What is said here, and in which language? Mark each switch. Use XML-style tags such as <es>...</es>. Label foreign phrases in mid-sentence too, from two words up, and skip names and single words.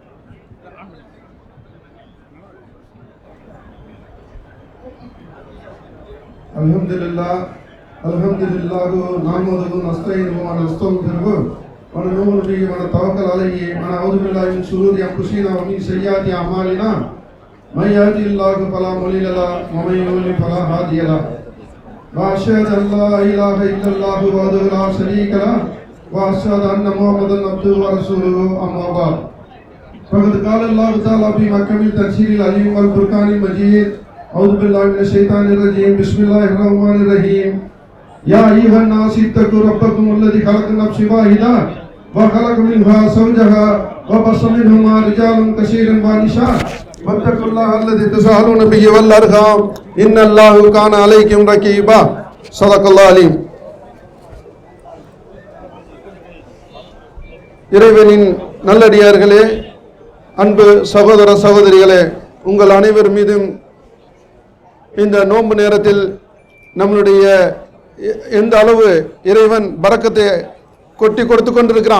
<ar>الحمد لله نحمده ونستعينه ونستغفره ونؤمن به ونتوكل عليه ونعوذ بالله من شرور أنفسنا ومن سيئات أعمالنا من يهده الله فلا مضل له ومن يضلل فلا هادي له وأشهد أن لا إله إلا الله وحده لا شريك له وأشهد أن محمدا عبده ورسوله أما بعد. فقد قال الله تعالى في محكم التنزيل العليم والفرقان المجيد. أعوذ بالله من الشيطان الرجيم. بسم الله الرحمن الرحيم. يا أيها الناس اتقوا ربكم الذي خلق نفس واحدة وخلق منها زوجها وبث منهما رجالا كثيرا ونساء واتقوا الله الذي تساءلون به والأرحام إن الله كان عليكم رقيبا. صدق الله العليم.</ar> <ta>இறைவனின் நல்லடியார்களே, அன்பு சகோதர சகோதரிகளே, உங்கள் அனைவர் மீதும் இந்த நோன்பு நேரத்தில் நம்மளுடைய எந்த அளவு இறைவன் பரக்கத்தை கொட்டி கொடுத்து கொண்டிருக்கிறான்.</ta>